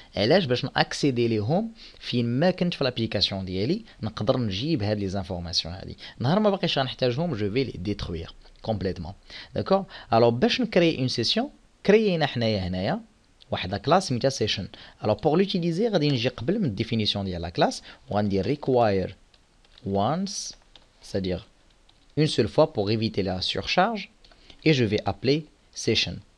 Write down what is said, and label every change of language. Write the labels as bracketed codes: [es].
[ar] علاش باش ناكسيدي ليهم فين ما كنت في l'application ديالي نقدر نجيب هاد [fr] les informations [ar] هادي. نهار ما باقيش غنحتاجهم [fr] je vais les détruire complètement. D'accord? [ar] Alors باش نكري une session, كريينا حنايا هنايا واحد la classe سميتها session. [fr] Alors pour l'utiliser [ar] غادي نجي قبل من [fr] définition ديال la classe [ar] وغندير [fr] require once, c'est-à-dire une seule fois pour éviter la surcharge, et je vais appeler session.